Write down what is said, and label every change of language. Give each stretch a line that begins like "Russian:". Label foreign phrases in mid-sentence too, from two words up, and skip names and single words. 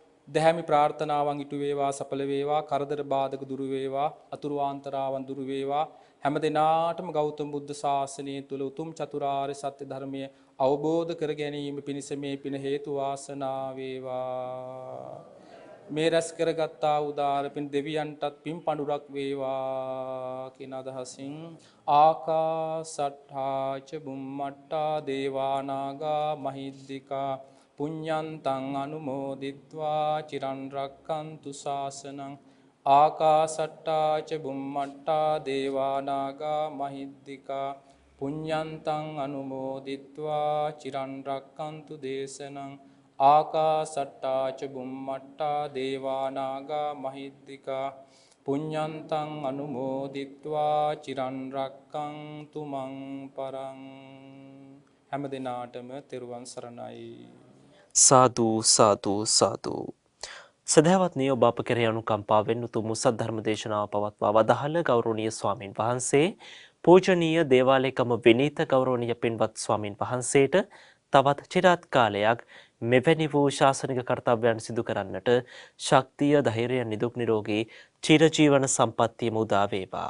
Sinhala: දැහැමි ප්‍රාර්ථනාවන් ඉටු වේවා සඵල වේවා කරදර බාධක දුරු වේවා අතුරු ආන්තරාවන් දුරු වේවා හැම දිනාටම ගෞතම බුද්ධ ශාසනය තුල උතුම් චතුරාර්ය සත්‍ය ධර්මය අවබෝධ කර ගැනීම පිණිස මේ පින හේතු වාසනා වේවා මේ රැස් කරගත්තා උදාර පින් දෙවියන්ටත් පින් පඳුරක් වේවා කියන අදහසින්
Pali: ආකාසට්ඨා ච බුම්මට්ටා දේවා නාග මහිද්దికා පුඤ්ඤන්තං අනුමෝදිත්වා චිරන් රක්칸තු ශාසනං ආකාසට්ටා ච බුම්මට්ටා දේවා නාග මහිද්దికා පුඤ්ඤන්තං අනුමෝදිත්වා චිරන් රක්칸තු දේශනං ආකාසට්ටා ච බුම්මට්ටා දේවා නාග මහිද්దికා පුඤ්ඤන්තං අනුමෝදිත්වා චිරන් රක්칸තු මං පරං
Sinhala: හැම දිනාටම තෙරුවන් සරණයි සාදු සාදු සාදු. සදහවත්නි ඔබ අප කෙරෙහි අනුකම්පාවෙන් උතුම් සද්ධර්ම දේශනාව පවත්වා වදාළ ගෞරවනීය ස්වාමින් වහන්සේ පූජනීය දේවාලේකම විනීත ගෞරවනීය පින්වත් ස්වාමින් වහන්සේට තවත් චිරාත් කාලයක් මෙවැනි වූ ශාසනික කර්තව්‍යයන් සිදු කරන්නට ශක්තිය ධෛර්යය නිදුක් නිරෝගී චිරජීවන සම්පන්නියම උදා වේවා.